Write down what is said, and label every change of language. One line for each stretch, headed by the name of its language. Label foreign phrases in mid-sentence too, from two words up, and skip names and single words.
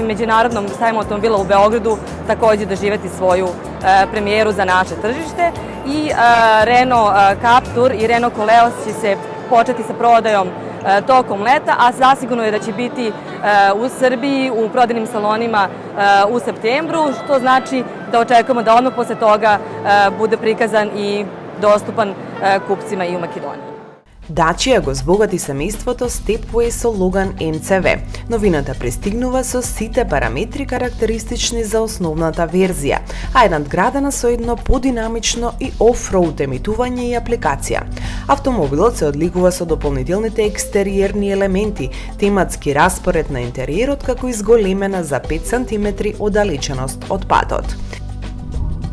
Serbian: međunarodnom sajmu automobila u Beogradu takođe doživeti svoju premijeru za naše tržište i Renault Captur i Renault Koleos će se početi sa prodajom tokom leta, a zasigurno je da će biti u Srbiji u prodajnim salonima u septembru, što znači da očekujemo da odmah posle toga bude prikazan i dostupan kupcima i u Makedoniji.
Macedonian: Dacia го збогати семејството Stepway со Logan MCV. Новината пристигнува со сите параметри карактеристични за основната верзија, а е надградена со едно подинамично и офроуд емитување и апликација. Автомобилот се одликува со дополнителните екстериерни елементи, тематски распоред на интериерот како изголемена за 5 см оддалеченост од патот.